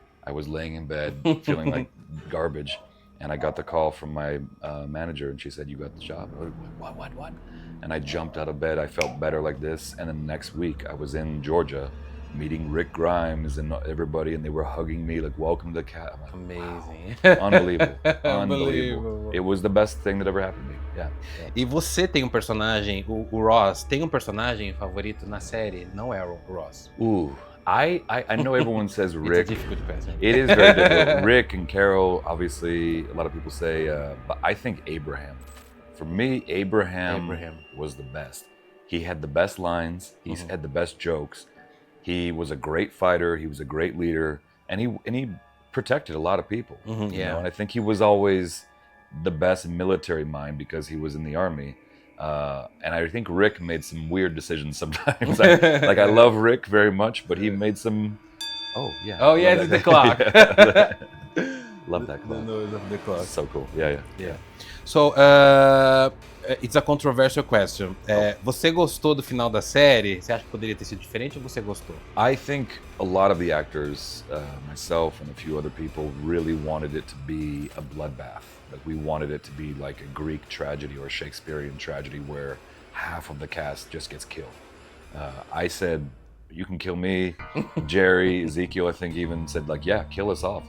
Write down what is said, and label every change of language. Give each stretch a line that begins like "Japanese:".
English: I was laying in bed, feeling like garbage. And I got the call from my manager, and she said, "You got the job." I was like, what? And I jumped out of bed. I felt better like this. And then the next week, I was in Georgia, meeting Rick Grimes and everybody, and they were hugging me like, "Welcome to Cat." I'm like, amazing. wow. Unbelievable. It was the best thing that ever happened to me. Yeah.
Portuguese: E você tem um personagem, o Ross, tem um personagem favorito na série? Não é o Ross.
English: I know everyone says Rick. It's a difficult question. It is very difficult. Rick and Carol, obviously, a lot of people say, but I think Abraham. For me, Abraham was the best. He had the best lines. He had the best jokes. He was a great fighter. He was a great leader, and he protected a lot of people. You know? And I think he was always the best military mind because he was in the army. And I think Rick made some weird decisions sometimes. I love Rick very much, but he made some. Oh yeah, it's the clock. Love that clock. The noise of the clock. So cool. Yeah. So, it's a controversial question.
Portuguese: Você gostou do final da série? Você acha que poderia ter sido diferente ou você gostou?
English: I think a lot of the actors, myself and a few other people, really wanted it to be a bloodbath. Like we wanted it to be like a Greek tragedy or a Shakespearean tragedy where half of the cast just gets killed. I said, "You can kill me." Jerry, Ezekiel, I think even said like, "Yeah, kill us off."